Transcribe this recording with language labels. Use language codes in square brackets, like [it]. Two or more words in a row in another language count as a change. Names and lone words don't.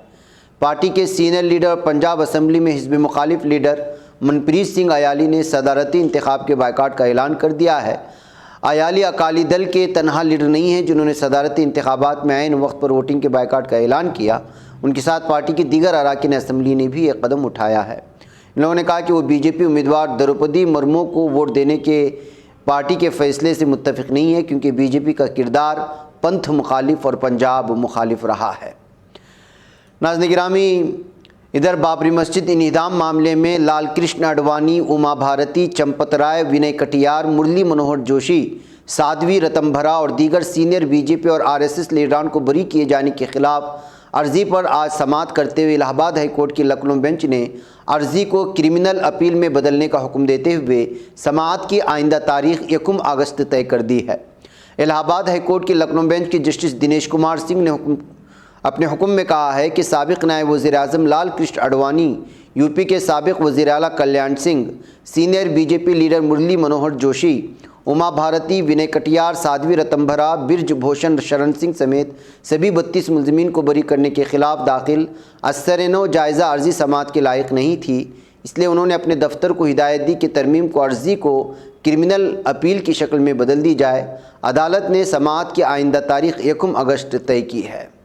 [ur] پارٹی کے سینئر لیڈر پنجاب اسمبلی میں حزب مخالف لیڈر منپریت سنگھ ایالی نے صدارتی انتخاب کے بائیکاٹ کا اعلان کر دیا ہے۔ ایالی اکالی دل کے تنہا لیڈر نہیں ہیں جنہوں نے صدارتی انتخابات میں عین وقت پر ووٹنگ کے بائیکاٹ کا اعلان کیا۔ ان کے ساتھ پارٹی کے دیگر اراکین اسمبلی نے بھی ایک قدم اٹھایا ہے۔ ان لوگوں نے کہا کہ وہ بی جے پی امیدوار دروپدی مرمو کو ووٹ دینے کے پارٹی کے فیصلے سے متفق نہیں ہے، کیونکہ بی جے پی کا کردار پنتھ مخالف اور پنجاب مخالف رہا ہے۔ ناظرین گرامی، ادھر بابری مسجد انہدام معاملے میں لال کرشن اڈوانی، اما بھارتی، چمپت رائے، ونے کٹیار، مرلی منوہر جوشی، سادھوی رتمبھرا اور دیگر سینئر بی جے پی اور آر ایس ایس لیڈران کو بری کیے جانے کے خلاف عرضی پر آج سماعت کرتے ہوئے الہ آباد ہائی کورٹ کی لکھنؤ بینچ نے عرضی کو [en] criminal appeal [ur] میں بدلنے کا حکم دیتے ہوئے سماعت کی آئندہ تاریخ 1 اگست طے کر دی ہے۔ الہ آباد ہائی کورٹ کی لکھنؤ بینچ کے جسٹس دنیش کمار سنگھ نے اپنے حکم میں کہا ہے کہ سابق نائب وزیر اعظم لال کرشن اڈوانی، یو پی کے سابق وزیر اعلیٰ کلیان سنگھ، سینئر بی جے پی لیڈر مرلی منوہر جوشی، اما بھارتی، ونے کٹیار، سادھوی رتمبھرا، برج بھوشن شرن سنگھ سمیت سبھی 32 ملزمین کو بری کرنے کے خلاف داخل ازسر-نو جائزہ عرضی سماعت کے لائق نہیں تھی، اس لیے انہوں نے اپنے دفتر کو ہدایت دی کہ ترمیم کو عرضی کو [en] criminal appeal [ur] کی شکل میں بدل دی جائے۔ عدالت نے سماعت کی آئندہ تاریخ 1 اگست طے کی ہے۔